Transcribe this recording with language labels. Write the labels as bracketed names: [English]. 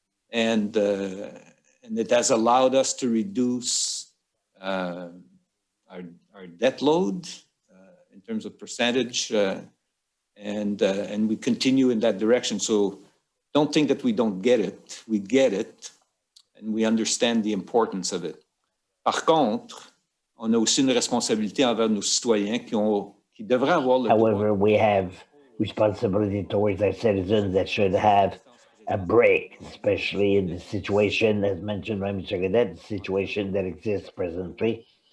[English] And it has allowed us to reduce our debt load in terms of percentage. And we continue in that direction. So don't think that we don't get it. We get it. And we understand the importance of it. [French] Par contre, on a aussi une responsabilité envers nos citoyens qui devraient avoir le [English] However, we have responsibility towards our citizens that should have a break, especially in the situation, as mentioned by Mr. Cadet, the situation that exists presently.